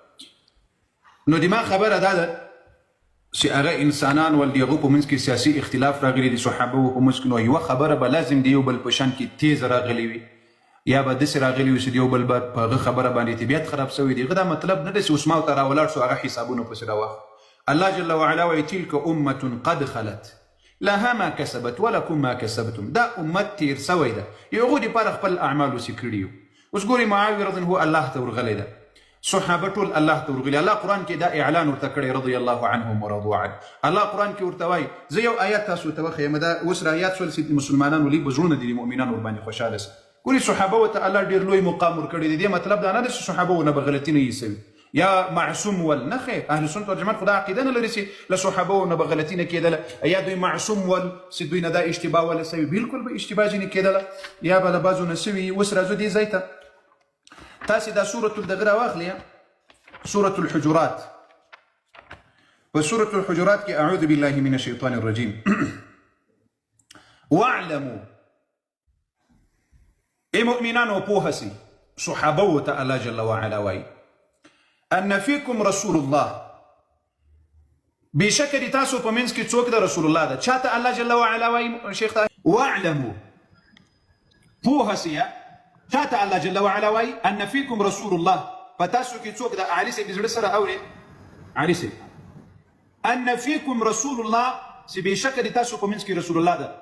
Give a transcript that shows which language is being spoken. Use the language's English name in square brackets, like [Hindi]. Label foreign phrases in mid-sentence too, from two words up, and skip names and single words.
[Pashto] نو د ما خبره دا ده چې هغه انسانان ول د هغو په منځ کې سیاسي اختلاف راغلی د صحابو په منځ کې، نو یوه خبره به لازم د یو بل په شان کې تیزه راغلی وي، یا به داسې راغلی وي چې د یو بل به په هغه خبره باندې طبیعت خراب شوی دی. هغه دا مطلب نه دی چې اوس ما ورته راولاړ شو هغه حسابونه پسې راواخلو. [Arabic] الله جل وعلا وایي تلک امة قد خلت لها ما کسبت ولکم ما کسبتم. [Pashto] دا امت تیر سوی ده، هغو دپاره خپل اعمال اوسې کړي یو. اوس ګورې معاویه [Arabic] رضی الله [Pashto] الله ته ورغلی ده، صحابه ټول الله ته ورغلي. الله قرآن کې دا اعلان ورته کړی [Arabic] رضی الله عنهم ورضوا عنه. [Pashto] الله قرآن کې ورته وایي زه یو آیات تاسو ته وښیم، دا اوس راایات شول چې مسلمانان ولي به زړونه دي د مؤمنانو ورباندې خوشحاله سي. ګورې صحابه ورته الله ډېر لوی مقام ورکړی دی. دې مطلب دا نه ده چې صحابه ونه به غلطي نه ایسوي یا معصوم ول، نه خیر. [Arabic] اهل سنت والجماعت [Pashto] خو دا عقیده نه لري چې له صحابه ونه به غلطي نه کېدله، یا دوی معصوم ول چې دوی نه دا اشتباه وله سوي. بالکل به اشتباه ځینې کېدله، یا به له بعضو نه سوي. اوس راځو دې ځای ته، تاسې دا سورة دغه راواخلئ، سورة الحجرات. [Arabic] په سورة الحجرات کې اعوذ بالله من الشیطان الرجیم واعلموا، [Pashto] ای مؤمنانو پوه سئ، صحابو ته الله [Arabic] جل وعلا [Pashto] وایي [Arabic] ان فیکم رسول الله، [Pashto] بېشکه د تاسو په منځ کې څوک د رسول الله ده. چاته الله [Arabic] جل وعلا [Pashto] وایي شیخ ته؟ واعلموا، پوه سئ، چاته الله [Arabic] جل وعلا [Pashto] وایي [Arabic] ان فیکم رسول الله، [Pashto] په تاسو کې څوک د علي صاحب د زړه سره اوري، علي صاحب، [Arabic] ان فیکم رسول الله، [Pashto] چې بېشکه د تاسو په منځ کې رسول الله ده.